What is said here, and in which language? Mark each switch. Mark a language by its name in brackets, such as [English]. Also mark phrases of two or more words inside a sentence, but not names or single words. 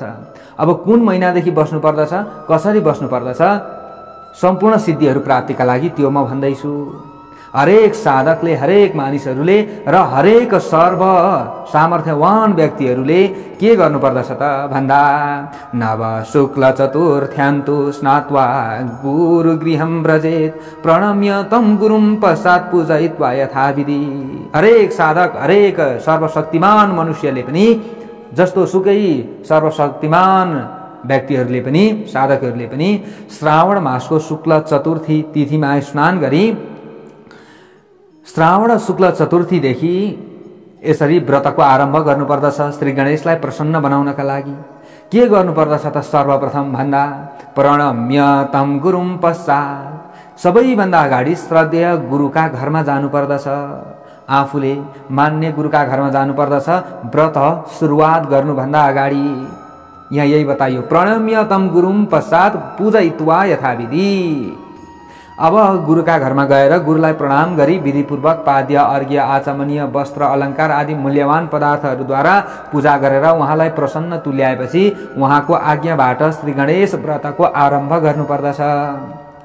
[Nepali] अब कुन महिनादेखि बस्नुपर्दछ, कसरी बस्नुपर्दछ, सम्पूर्ण सिद्धिहरू प्राप्तिका लागि त्यो म भन्दैछु। हरेक साधकले, हरेक मानिसहरूले र हरेक सर्व सामर्थ्यवान व्यक्तिहरूले के गर्नुपर्दछ त भन्दा [Sanskrit] नव शुक्ल चतुर्थ्यान्तु स्नात्वा गुरुगृहं व्रजेत प्रणम्य तं गुरुं पश्चात् पूजयित्वा यथाविधि। [Nepali] हरेक साधक, हरेक सर्वशक्तिमान मनुष्यले पनि, जस्तो सुकै सर्वशक्तिमान व्यक्तिहरूले पनि, साधकहरूले पनि श्रावण मासको शुक्ल चतुर्थी तिथिमा स्नान गरी श्रावण शुक्ल चतुर्थीदेखि यसरी व्रतको आरम्भ गर्नुपर्दछ। श्री गणेशलाई प्रसन्न बनाउनका लागि के गर्नुपर्दछ त सर्वप्रथम भन्दा [Sanskrit] प्रणम्य तं गुरुं पश्चात्, [Nepali] सबैभन्दा अगाडि श्रद्धेय गुरुका घरमा जानुपर्दछ, आफूले मान्ने गुरुका घरमा जानुपर्दछ व्रत सुरुवात गर्नुभन्दा अगाडि। यहाँ यही बताइयो [Sanskrit] प्रणम्य तं गुरुं पश्चात् पूजयित्वा यथाविधि। [Nepali] अब गुरुका घरमा गएर गुरुलाई प्रणाम गरी विधिपूर्वक पाद्य, अर्घ्य, आचमनीय, वस्त्र, अलङ्कार आदि मूल्यवान पदार्थहरूद्वारा पूजा गरेर उहाँलाई प्रसन्न तुल्याएपछि उहाँको आज्ञाबाट श्री गणेश व्रतको आरम्भ गर्नुपर्दछ।